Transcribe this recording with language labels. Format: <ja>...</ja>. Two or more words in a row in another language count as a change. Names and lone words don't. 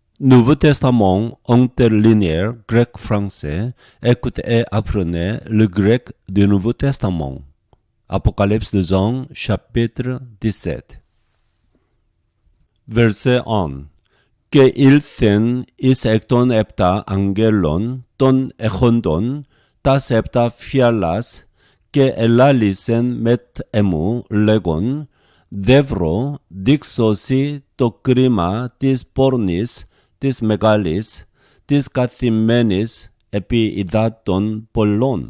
<fr>Nouveau Testament interlinéaire grec-français, écoute et apprenez le grec du Nouveau Testament. Apocalypse de Jean, chapitre 17. Verset 1.</fr> <el>Και ήλθεν εις εκ των επτά αγγέλων των εχόντων τας επτά φιάλας και ελάλησεν μετ εμού λέγον «Δεύρω δείξωσι το κρίμα της πόρνης της μεγάλης, της καθημένης επί υδάτων πολλών».</el>